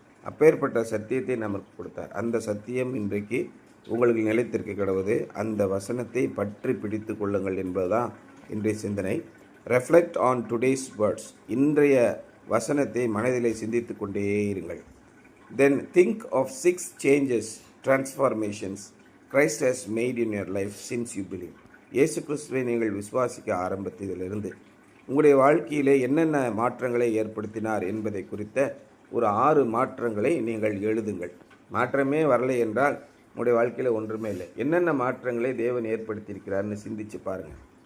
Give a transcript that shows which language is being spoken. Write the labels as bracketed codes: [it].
[ta] அப்பேற்பட்ட சத்தியத்தை நமக்கு கொடுத்தார். அந்த சத்தியம் இன்றைக்கு உங்களுக்கு நிலைத்திருக்க கிடவது. அந்த வசனத்தை பற்றி பிடித்து கொள்ளுங்கள் என்பதுதான் இன்றைய சிந்தனை. [en] Reflect on today's words. [ta] இன்றைய வசனத்தை மனதிலே சிந்தித்து கொண்டே இருங்கள். [en] Then think of 6 changes, transformations Christ has made in your life since you believe. [ta] இயேசு கிறிஸ்துவை நீங்கள் விசுவாசிக்க ஆரம்பித்ததிலிருந்து உங்களுடைய வாழ்க்கையிலே என்னென்ன மாற்றங்களை ஏற்படுத்தினார் என்பதை குறித்த ஒரு 6 மாற்றங்களை நீங்கள் எழுதுங்கள். மாற்றமே வரலை என்றால் உங்களுடைய வாழ்க்கையில் ஒன்றுமே இல்லை. என்னென்ன மாற்றங்களை தேவன் ஏற்படுத்தியிருக்கிறார்னு சிந்திச்சு பாருங்கள்.